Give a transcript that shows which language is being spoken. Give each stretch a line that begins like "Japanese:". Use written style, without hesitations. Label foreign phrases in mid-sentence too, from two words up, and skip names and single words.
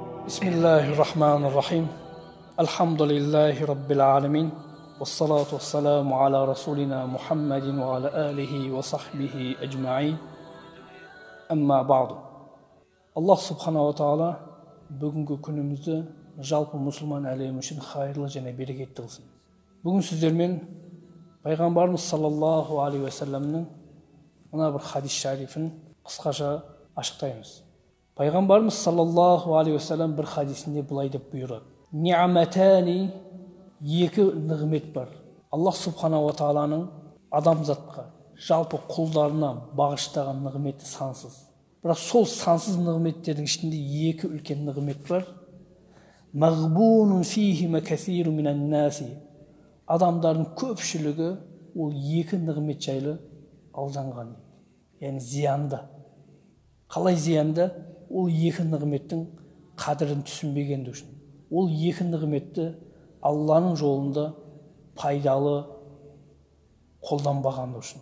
Arabic: بسم الله الرحمن الرحيم. الحمد لله رب العالمين. والصلاة والسلام على رسولنا محمد وعلى آله وصحبه أجمعين. أما بعد. الله سبحانه وتعالى
Kazakh: бүгінгі күнімізді жалпы мұсылман әлемі үшін хайырлы және берекетті қылсын. Бүгін сіздермен пайғамбарымыз
Arabic: صلى الله عليه وسلم
Kazakh: мына бір хадис шарифін қысқаша ашықтаймыз. Пайғамбарымыз
Arabic: صلى الله عليه وسلم
Kazakh: бір хадисінде былай деп бұйырады: Ни'матани, екі нығмет бар.
Arabic: الله سبحانه وتعالى
Kazakh: адамзатқа, жалпы құлдарына бағыштаған нығметі сансыз. Бірақ сол сансыз нығметтердің ішінде екі үлкен нығмет бар.
Arabic: مغبون فيهما كثير من الناس.
Kazakh: Адамдардың көпшілігі ол екі нығмет жайлы алданған. Яғни зиянды. Қалай зиянды? Ол екі нығметтің қадірін түсінбегендігі үшін. Ол екі нығметті Алланың жолында пайдалы қолданбағандығы үшін.